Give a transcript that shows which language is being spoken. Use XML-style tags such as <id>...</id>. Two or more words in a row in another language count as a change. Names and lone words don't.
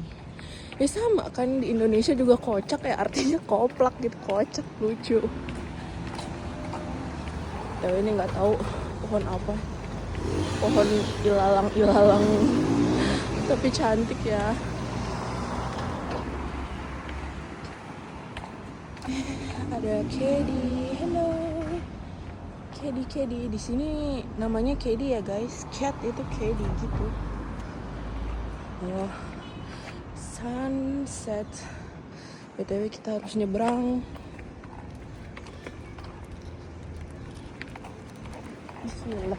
<id>Ya sama kan, di Indonesia juga kocak ya, artinya koplak gitu, kocak lucu. Tapi ini nggak tahu pohon apa, pohon ilalang, tapi cantik ya. Ada Kedi, hello. Kedi di sini namanya kedi ya guys, cat itu kedi gitu. Oh, sunset. BTW kita harus nyebrang. Bismillah.</id>